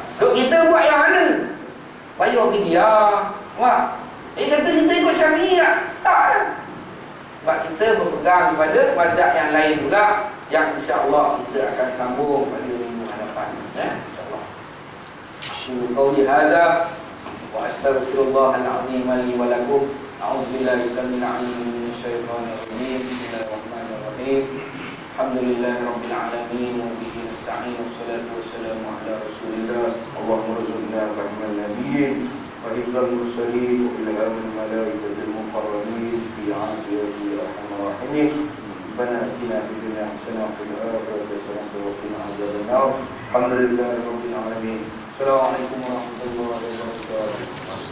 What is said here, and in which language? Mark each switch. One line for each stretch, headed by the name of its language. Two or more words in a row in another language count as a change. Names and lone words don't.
Malay: Duk kita buat yang mana? Bayar fidyah. Wah, kata kita ikut Syafi'i tak lah. Sebab kita berpegang kepada mazhab yang lain pula, yang insya-Allah kita akan sambung pada minggu hadapan, insya-Allah.
Arabic: قولي هذا وأستغفر الله العظيم لي ولكم. أعوذ بالله السميع العليم من الشيطان الرجيم. بسم الله الرحمن الرحيم الحمد لله رب العالمين وبه نستعين. والصلاة والسلام على رسول الله. اللهم ارزقنا رحمن النبيين وحفظ المرسلين وإلهام الملائكة المقربين في عافية أرحم الراحمين. ربنا آتنا في الدنيا حسنة وفي الآخرة حسنة وقنا عذاب النار. الحمد لله رب العالمين السلام عليكم ورحمة الله وبركاته.